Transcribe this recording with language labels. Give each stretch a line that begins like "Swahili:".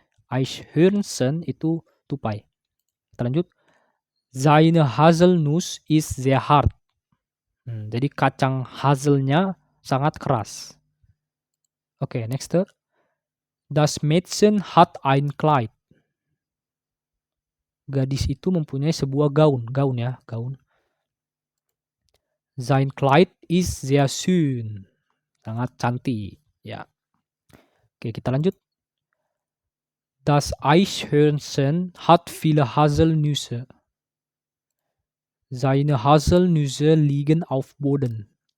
Indonesian: Eichhörnchen itu tupai. Kita lanjut.
German: Seine Haselnuss ist sehr hart.
Indonesian: Jadi kacang hazelnya sangat keras. Oke, next.
German: Das Mädchen hat ein Kleid.
Indonesian: Gadis itu mempunyai sebuah gaun ya, gaun.
German: Sein Kleid ist sehr schön.
Indonesian: Sangat cantik, ya. Oke, kita lanjut.
German: Das Eichhörnchen hat viele Haselnüsse. Seine Haselnüsse liegen auf Boden.